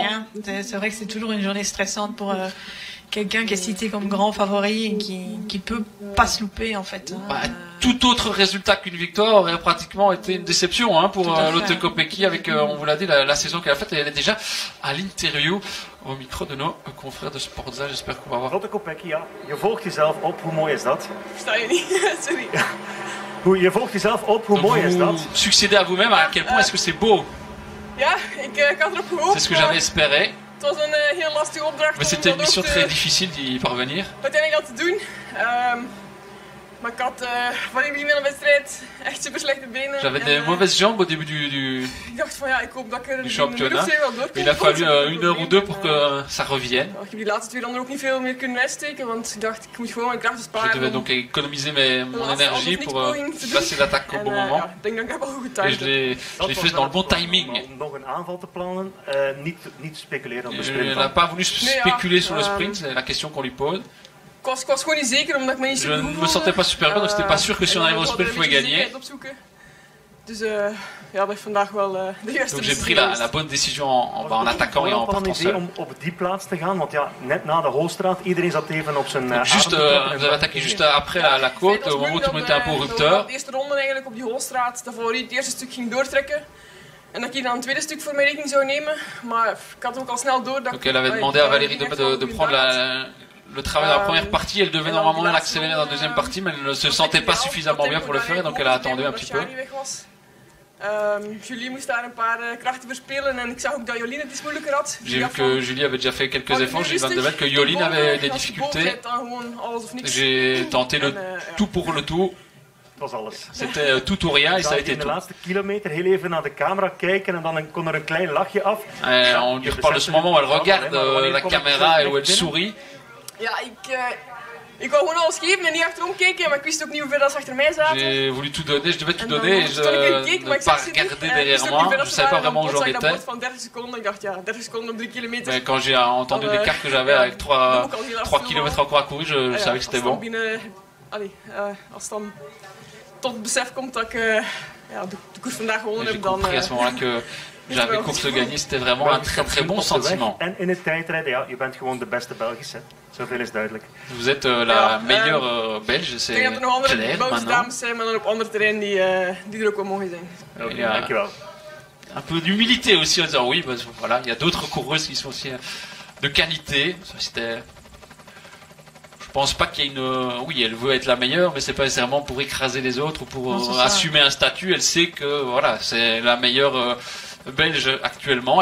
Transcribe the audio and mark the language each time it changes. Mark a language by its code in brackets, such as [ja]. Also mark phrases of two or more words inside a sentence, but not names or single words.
[fr] C'est vrai que c'est toujours une journée stressante pour quelqu'un qui est cité comme grand favori et qui peut pas se louper en fait. Bah, tout autre résultat qu'une victoire aurait pratiquement été une déception hein, pour Lotte Kopecky avec, on vous l'a dit, la saison qu'elle a faite. Et elle est déjà à l'interview au micro de nos confrères de Sportza. J'espère qu'on va voir. [nl] Lotte Kopecky, ja, je volgt jezelf op. Hoe mooi is dat? Versta je niet? Sorry. Je volgt jezelf op. Hoe mooi is dat? [fr] Succédez à vous-même. À quel point est-ce que c'est beau? [nl] Ja, ik had erop gehoopt. [fr] C'est ce que j'avais espéré. [nl] Het was een heel lastige opdracht. [fr] Mais c'était une mission très difficile d'y parvenir. [nl] Uiteindelijk dat te doen. Maar ik had van in het begin van de wedstrijd echt super slechte benen. [fr] J'avais des mauvaises jambes au début [nl] Ik dacht van ja, ik hoop dat ik er [fr] du championnat. [nl] wel doorkom. [fr] Il a fallu 1 heure ou 2 pour que ça revienne. [nl] Ik heb die laatste 2 dan ook niet veel meer kunnen uitsteken, want ik dacht ik moet gewoon mijn krachten sparen. [fr] Je devais donc économiser mon énergie pour passer l'attaque au bon moment. [nl] Ik denk dat ik heb al goed [fr] Et je l'ai fait dans le bon timing. [nl] Om nog een aanval te plannen, niet speculeren op de [fr] Elle [nl] sprint. [fr] n'a pas voulu spéculer sur le sprint, c'est la question qu'on lui pose. [nl] Ik was gewoon niet zeker omdat ik me niet [fr] Je [nl] super [fr] ne [nl] goed [fr] me sentais pas super bien, donc c'était pas sûr que si on arrivait au sprint, il pouvait gagner. [nl] Dus ja, dat is vandaag wel de juiste [fr] Donc j'ai pris la bonne décision en attaquant et en partant seul. [nl] Om op die plaats te gaan, want ja, net na de Holstraat, iedereen zat even op zijn [fr] Juste, vous avez attaqué juste après la côte, au moment où tout le monde était un peu au rupteur. [nl] De eerste ronde eigenlijk op die Holstraat, de favoriet het eerste stuk ging doortrekken. En dat ik hier dan het tweede stuk voor mijn rekening zou nemen. Maar ik had ook al snel door dat [fr] Donc elle avait demandé à Valérie de prendre le travail dans la première partie. Elle devait normalement l'accélérer dans la deuxième partie, mais elle ne se sentait pas suffisamment bien pour le faire, et donc elle a attendu un petit peu. [nl] Julie moest daar een paar krachten verspelen en ik zag ook dat Jolien het iets moeilijker had. [fr] J'ai vu que Julie avait déjà fait quelques efforts, Julie Van de Velde, que Jolien avait des difficultés. J'ai tenté le tout pour le tout. C'était tout ou rien et ça a été [nl] in de [fr] tout. [nl] laatste kilometer heel even naar de camera kijken en dan kon er een klein lachje af. [fr] On lui reparle de ce moment où elle regarde la caméra et où elle sourit. [nl] Ja, Ik wou gewoon alles geven en niet achterom kijken, maar ik wist ook niet hoeveel dat ze achter mij zaten. [fr] J'ai voulu tout donner, je devais tout [nl] En dan [fr] donner et [nl] stond ik in het [fr] je [nl] cake, [fr] ne [nl] maar ik [fr] pas [nl] zag ze niet. [fr] regarder [nl] Ik [fr] derrière [nl] wist ook niet [fr] moi, [nl] hoeveel [fr] je [nl] dat [fr] ne [nl] ze [fr] savais pas [nl] waren. [fr] vraiment où [nl] Dan [fr] j'en [nl] zag ik dat [fr] étais. [nl] bord van 30 seconden. Ik dacht, ja, 30 seconden op 3 kilometer. [fr] Mais quand j'ai entendu l'écart que j'avais avec 3 kilomètres encore à courir, je savais que c'était bon. [nl] Als het dan tot het besef komt dat ik de koers vandaag gewonnen [fr] J'ai [nl] heb, dan... [fr] compris à ce moment-là que j'avais course gagnée, c'était vraiment un très très bon sentiment. [nl] En in het tijdrijden, ja, je bent gewoon de beste Belgische. Zoveel is duidelijk. [fr] Vous êtes la meilleure Belge, [nl] Ik [fr] c'est [nl] denk dat er nog andere [fr] clair [nl] Belgische [fr] maintenant. [nl] dames zijn, maar dan op andere terreinen die er ook wel mogen zijn. Oké, Ja. dankjewel. [fr] Un peu d'humilité aussi en disant oui, parce que voilà, il y a d'autres coureuses qui sont aussi de qualité. Ça, c'était. Je pense pas qu'il y ait une. Oui, elle veut être la meilleure, mais c'est pas nécessairement pour écraser les autres ou pour Non, c'est ça. assumer un statut. Elle sait que voilà, c'est la meilleure belge actuellement.